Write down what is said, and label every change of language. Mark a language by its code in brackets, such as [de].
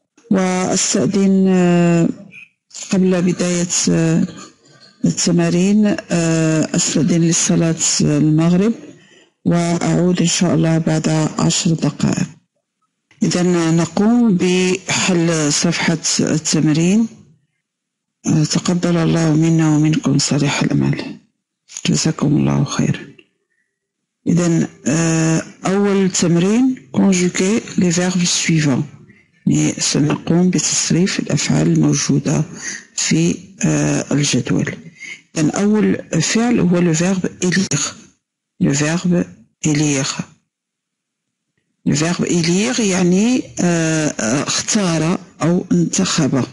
[ar] وأستأذن قبل بداية التمارين أستأذن للصلاة المغرب وأعود إن شاء الله بعد 10 دقائق. إذا نقوم بحل صفحة التمرين. تقبل الله منا ومنكم صالح الأعمال. جزاكم الله خيرا. إذا أول تمرين [fr] conjuguer les verbes suivants. [ar] سنقوم بتصريف الأفعال الموجودة في الجدول. إذن أول فعل هو [fr] le verbe élire. le verbe élire. le verbe élire [ar] يعني اختار أو انتخب.